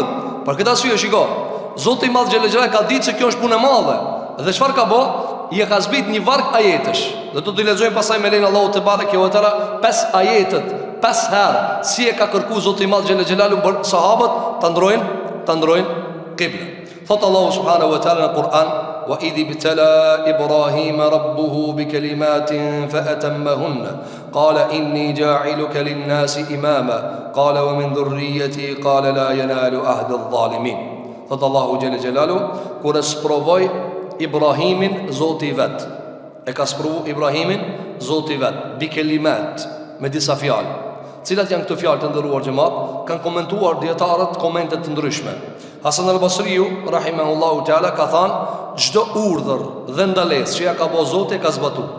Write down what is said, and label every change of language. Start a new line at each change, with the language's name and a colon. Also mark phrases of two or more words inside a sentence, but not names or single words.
Albanian: Për këtë arsye shiko, Zoti I Madh
Arabic: جل جلاله
Albanian: ka ditë se kjo është punë e madhe. Dhe çfarë ka bë? I ka zbrit një varg ajetesh. Dhe do t'i lexojmë pasaj me lenin
Arabic: الله تبارك وتعالى
Albanian: 5 ajetet, 5 herë si e ka kërkuar Zoti I Madh
Arabic: جل جلاله
Albanian: për sahabët ta ndrojnë kiblën. Thot Allahu
Arabic: سبحانه وتعالى
Albanian: në Kur'an
Arabic: وإذ ابتلى إبراهيم ربه بكلمات فأتمهن قال إني جاعلك للناس إماما قال ومن ذريتي قال لا ينال عهدي الظالمين.
Albanian: Thot Allahu
Arabic: جل جلاله
Albanian: kur e sprovoi Ibrahimin Zoti I vet, e ka sprovu Ibrahimin Zoti vet
Arabic: بكلمات,
Albanian: me disa fjalë. Cilat janë këto fjalë të ndëruar xhamat? Kanë komentuar dietarët komente të ndryshme. Hasan al-Basriu
Arabic: رحمه الله تعالى
Albanian: ka thënë çdo urdhër dhe ndalesë që ja ka bëu Zoti ka zbatuar.